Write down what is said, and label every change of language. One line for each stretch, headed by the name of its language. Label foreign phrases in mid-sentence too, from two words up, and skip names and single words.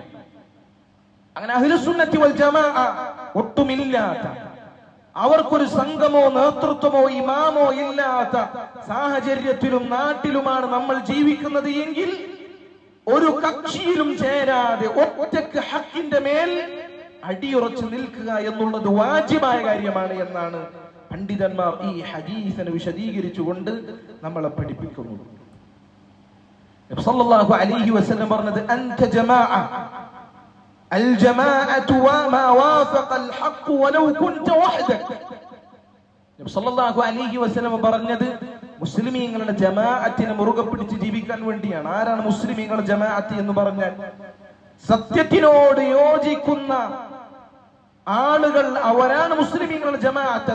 Malayalam: അങ്ങനെ
Arabic: أهل السنة والجماعة
Malayalam: ഒട്ടുമില്ലാത്ത, അവർക്കൊരു സംഘമോ നേതൃത്വമോ ഇമാമോ ഇല്ലാത്ത സാഹചര്യത്തിലും നാട്ടിലുമാണ് നമ്മൾ ജീവിക്കുന്നത് എങ്കിൽ ഒരു കക്ഷിയിലും ചേരാതെ ഒറ്റക്ക് ഹക്കിന്റെ മേൽ അടിയുറച്ചു നിൽക്കുക എന്നുള്ളത് വാജിബായ കാര്യമാണ് എന്നാണ് പണ്ഡിതന്മാർ ഈ ഹദീസിനെ വിശദീകരിച്ചുകൊണ്ട് നമ്മളെ പഠിപ്പിക്കുന്നത്. നബി
Arabic: صلى الله عليه وسلم
Malayalam: പറഞ്ഞത്
Arabic: أنت جماعة الجماعة وما وافق الحق ولو كنت وحدك.
Malayalam: നബി
Arabic: صلى الله عليه وسلم
Malayalam: പറഞ്ഞത് മുസ്ലിമീങ്ങളുടെ ജമാഅത്തിനെ മുറുകെ പിടിച്ച് ജീവിക്കാൻ വേണ്ടിയാണ്. ആരാണ് മുസ്ലിമീങ്ങളുടെ ജമാഅത്ത് എന്ന് പറഞ്ഞാൽ? സത്യത്തിനോട് യോജിക്കുന്ന ആളുകൾ, അവരാണ് മുസ്ലിമീങ്ങളുടെ ജമാഅത്ത്.